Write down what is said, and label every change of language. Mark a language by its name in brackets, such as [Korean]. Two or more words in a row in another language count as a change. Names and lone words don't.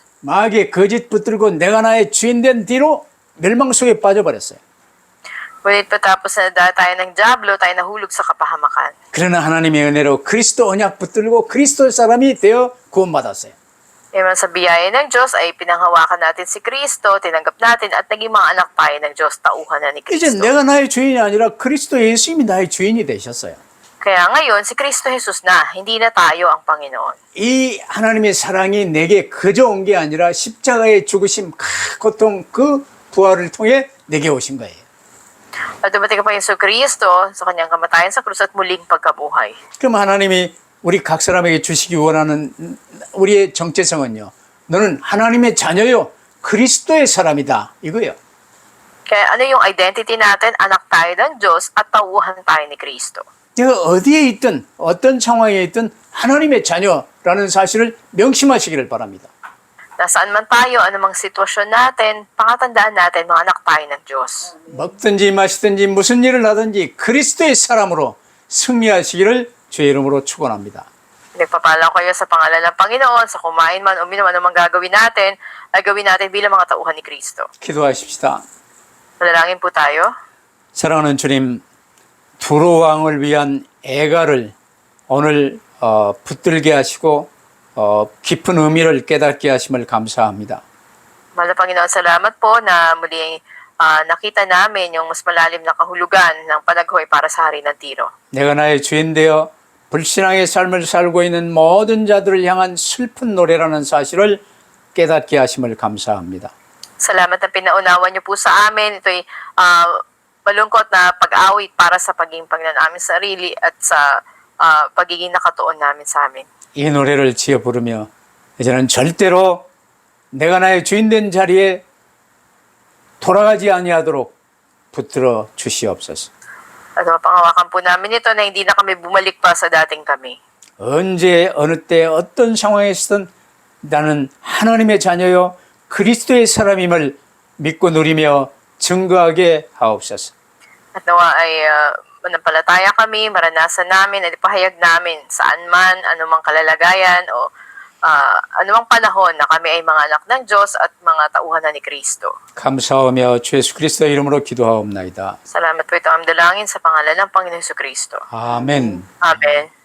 [Korean] 마귀의 거짓 붙들고 내가 나의 주인 된 뒤로 멸망 속에 빠져버렸어요. [Filipino] Ngunit patapos na dahil tayo ng Diablo, tayo nahulog sa kapahamakan. [Korean] 그러나 하나님의 은혜로 그리스도 언약 붙들고 그리스도 사람이 되어 구원받았어요. [Filipino] Ngayon sa biyaya ng Diyos ay pinanghawakan natin si Kristo, tinanggap natin at naging mga anak tayo ng Diyos, tauhan na ni [Korean] 이제 [Filipino] Kristo. [Korean] 내가 나의 주인이 아니라 그리스도 예수님이 나의 주인이 되셨어요. [Filipino] Kaya ngayon, si Kristo Jesus na, hindi na tayo ang Panginoon. [Korean] 이 하나님의 사랑이 내게 그저 온 게 아니라 십자가의 죽으심, 고통, 그 부활을 통해 내게 오신 거예요. [Filipino] At dumating pa yung sa Kristo sa kanyang kamatayan sa krus at muling pagkabuhay. [Korean] 그럼 하나님이 우리 각 사람에게 주시기 원하는 우리의 정체성은요. 너는 하나님의 자녀요. 그리스도의 사람이다. 이거예요. [Filipino] Kaya ano yung identity natin? Anak tayo ng Diyos at tauhan tayo ni Kristo. [Korean] 내가 어디에 있든 어떤 상황에 있든 하나님의 자녀라는 사실을 명심하시기를 바랍니다. [Filipino] Nasaan man tayo, anumang sitwasyon natin, pakatandaan natin mga anak tayo ng Diyos. [Korean] 먹든지 마시든지 무슨 일을 하든지 그리스도의 사람으로 승리하시기를 주의 이름으로 축원합니다. [Filipino] Nagpapala ko kayo sa pangalan ng Panginoon, sa kumain man, uminom, anumang gagawin natin, ay gawin natin bilang mga tauhan ni Kristo. [Korean] 기도하십시다. [Filipino] Manalangin po tayo. [Korean] 사랑하는 주님, 두로 왕을 위한 애가를 오늘 붙들게 하시고 깊은 의미를 깨닫게 하심을 감사합니다. [Filipino] Mahal na Panginoon, salamat po na muli nakita namin yung mas malalim na kahulugan ng panaghoy para sa hari ng Tiro. [Korean] 내가 나의 주인 되어 불신앙의 삶을 살고 있는 모든 자들을 향한 슬픈 노래라는 사실을 깨닫게 하심을 감사합니다. [Filipino] Salamat na pinaunawan niyo po sa amin. Ito'y malungkot na pag-awit para sa pagiging Panginoon namin sarili at sa pagiging nakatuon namin sa amin. [Korean] 이 노래를 지어 부르며 이제는 절대로 내가 나의 주인 된 자리에 돌아가지 아니하도록 붙들어 주시옵소서. [Filipino] At mapangawakan po namin ito na hindi na kami bumalik pa sa dating kami. [Korean] 언제 어느 때 어떤 상황에서든 나는 하나님의 자녀요 그리스도의 사람임을 믿고 누리며 증거하게 하옵소서. [Filipino] At nawa ay manampalataya kami, maranasan namin, at ipahayag namin saan man, anumang kalalagayan o anumang panahon na kami ay mga anak ng Diyos at mga tauhan na ni Kristo. [Korean] 감사하며 주 예수 그리스도의 이름으로 기도하옵나이다. [Filipino] Salamat po ito ang dalangin sa pangalan ng Panginoon Jesucristo. [Korean] 아멘. [Filipino] Amen.